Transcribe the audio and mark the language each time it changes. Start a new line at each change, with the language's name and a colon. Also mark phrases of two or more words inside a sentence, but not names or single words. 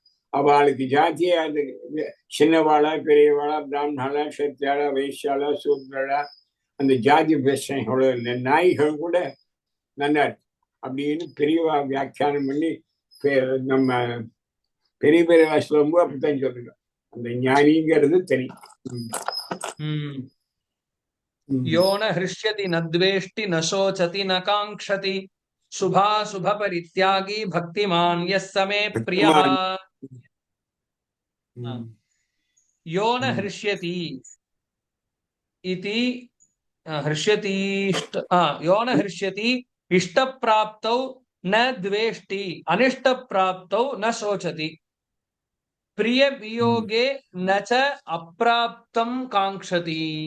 Tamil: அவளுக்கு ஜாத்தியே அது சின்னவாளா பெரியவாளா பிராமணாளா சத்தியாளா வைசியாளா சூத்ரளா அந்த ஜாதி பிரச்சனைகளோ இல்லை. நாய்கள் கூட நல்லா இருக்கு அப்படின்னு பெரியவா வியாக்கியானம் பண்ணி நம்ம பெரியவா சொல்லும்போது அப்படித்தான் சொல்லுங்க. அந்த ஞானிங்கிறது தனி.
Sanskrit: यो न हृष्यति न द्वेष्टि न शोचति न कांक्षति शुभाशुभ परित्यागी भक्तिमान् यः स मे प्रियः। यो न हृष्यति इति यो न हृष्यति इष्टप्राप्तौ न द्वेष्टि अनिष्टप्राप्तौ न शोचति प्रिय वियोगे न च अप्राप्तं कांक्षति।